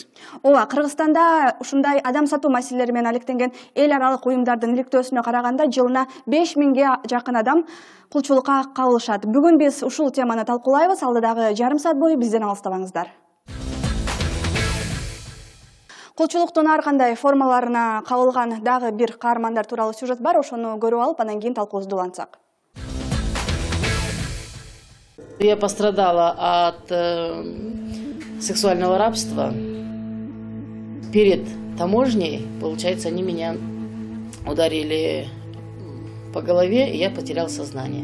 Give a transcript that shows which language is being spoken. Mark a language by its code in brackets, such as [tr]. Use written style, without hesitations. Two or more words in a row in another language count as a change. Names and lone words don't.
[ky] Ооба, Кыргызстанда ушундай адам сатуу маселелери менен алектенген эл аралык уюмдардын иликтөөсүнө караганда жылына 5000ге жакын адам кулчулукка кабылышат. Бүгүн биз ушул теманы талкуулайбыз. Алда дагы жарым саат бою бизден алыстабаңыздар. Кулчулуктун ар кандай формаларына кабылган дагы бир каармандар тууралуу сюжет бар. Ошону көрүп алып, андан кийин талкуубузду улантсак. [ru] Я пострадала от сексуального рабства. Перед таможней, получается, они меня ударили по голове, и я потеряла сознание.